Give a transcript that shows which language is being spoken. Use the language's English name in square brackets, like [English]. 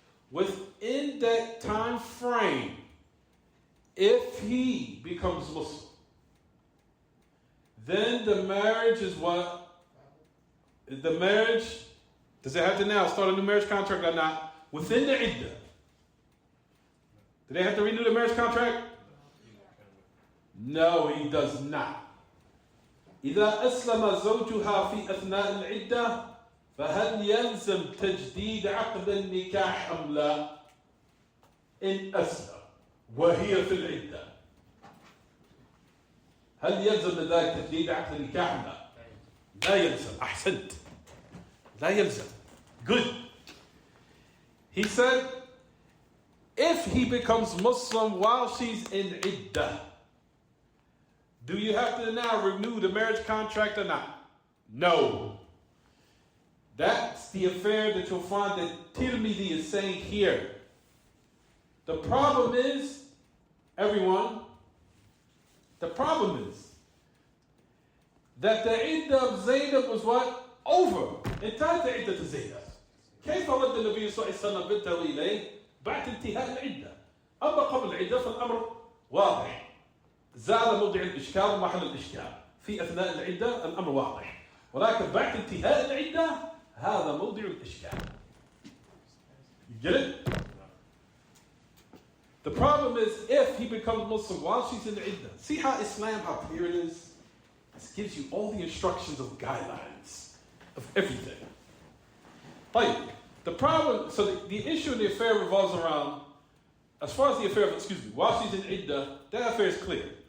[English] Within that time frame, if he becomes Muslim, then the marriage is what? The marriage, does it have to now start a new marriage contract or not? Within the iddah. Do they have to renew the marriage contract? No, he does not. [Arabic] إذا أسلم زوجها في أثناء العدة فهل يلزم تجديد عقد النكاح أم لا؟ إن أسلم وهي في العدة هل يلزم لذلك تجديد عقد النكاح؟ لا يلزم. أحسنت. لا يلزم. Good. [English] He said, if he becomes Muslim while she's in iddah, do you have to now renew the marriage contract or not? No. That's the affair that you'll find that Tirmidhi is saying here. The problem is, everyone, the problem is that the iddah of Zaynab was what? Over. [Arabic] انتهت عدة زينب. كيف رد النبي صلى الله عليه وسلم بنته إليه بعد انتهاء العدة؟ أما قبل العدة فالأمر واضح. زال موضع الإشكال ومحل الإشكال. في أثناء العدة الأمر واضح. ولكن بعد انتهاء العدة هذا موضع الإشكال. [English] You get it? The problem is if he becomes Muslim while she's in the iddah. See how Islam, how clear it is? This gives you all the instructions of guidelines of everything. Like, the problem, so the issue in the affair revolves around, as far as the affair of, while she's in iddah, that affair is clear.